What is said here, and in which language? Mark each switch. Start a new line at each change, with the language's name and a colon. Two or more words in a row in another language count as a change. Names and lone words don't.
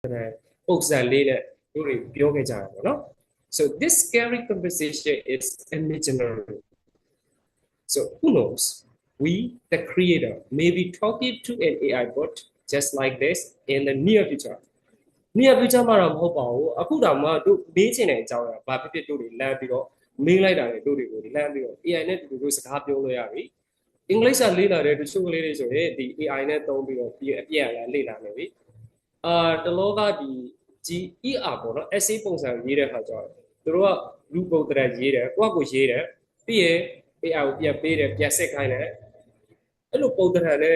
Burmese: ပုံစံလေးနဲ့တို့တွေပြောခဲ့ကြတာပေါ့နော်
English: so this scary conversation is imaginary so who knows we the creator may be talking to an AI bot just like this in the near future near future
Burmese: မှာတော့မဟုတ်ပါဘူးအခုတောင်မှတို့မေးချင်တဲ့အကြောင်းအရာဘာဖြစ်ဖြစ်တို့တွေလမ်းပြီးတော့မေးလိုက်တာလေတို့တွေကိုလမ်းပြီးတော့ AI နဲ့တူတူစကားပြောလို့ရပြီအင်္ဂလိပ်စာ လေ့လာတဲ့တချို့ကလေးတွေဆိုရင်ဒီ AI နဲ့သုံးပြီးတော့ပြီးအပြည့်အရလေ့လာနေပြီတလောကဒီ GER ပေါ့နော် essay ပုံစံရေးတဲ့ခါကျတော့သူတို့ကလူပုံတရရေးတယ်ကိုယ့်ကိုရေးတယ်ပြီးရင် AI ကိုပြန်ပေးတယ်ပြန်ဆက်ခိုင်းတယ်အဲ့လိုပုံတရနဲ့